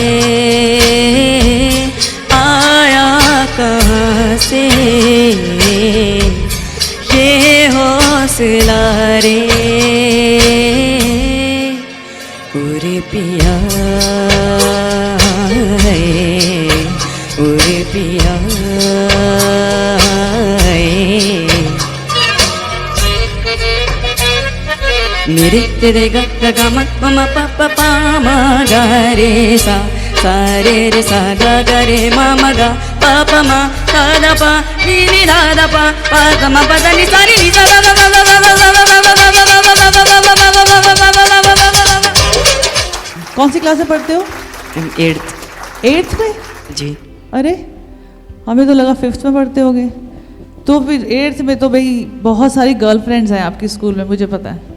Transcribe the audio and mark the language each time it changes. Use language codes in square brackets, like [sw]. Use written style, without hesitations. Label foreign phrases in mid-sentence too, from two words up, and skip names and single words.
[hi] आया कहाँ से ये हौसला रे, उरे पिया उरे पिया मेरे तेरे गा गा मा मा पा पा पा मा गा रे सा सा रे सा गा गा रे मा मा गा पा पा मा धा धा पा नी धा धा पा पा गा मा पा धा नी सा नी सा गा गा गा गा कौन सी क्लास में पढ़ते हो? 8th में जी। अरे हमें तो लगा 5th में पढ़ते होगे। तो फिर 8th में तो भाई बहुत सारी गर्लफ्रेंड्स हैं आपके स्कूल में, मुझे पता है।